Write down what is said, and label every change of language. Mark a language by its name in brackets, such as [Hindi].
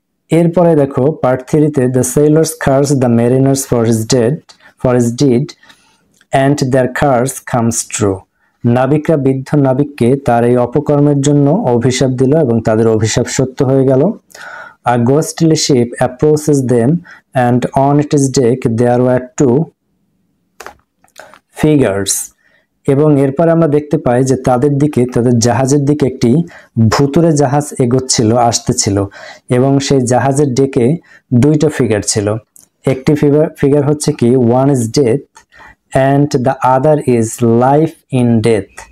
[Bangla] এরপরে দেখো part 3-তে, [English] The sailors curse the mariner for his deed and their curse comes true. [Bangla] নাবিকরা বৃদ্ধ নাবিককে তার এই অপকর্মের জন্য অভিশাপ দিল এবং তাদের অভিশাপ সত্য হয়ে গেল। [English] A ghostly ship approaches them and on its deck there were two figures. [Bangla] এবং এরপর আমরা দেখতে পাই যে তাদের জাহাজের দিকে একটি ভুতুড়ে জাহাজ আসতেছিল এবং সেই জাহাজের ডেকে দুইটা ফিগার ছিল। একটি ফিগার হচ্ছে কি [English] One is death and the other is life in death.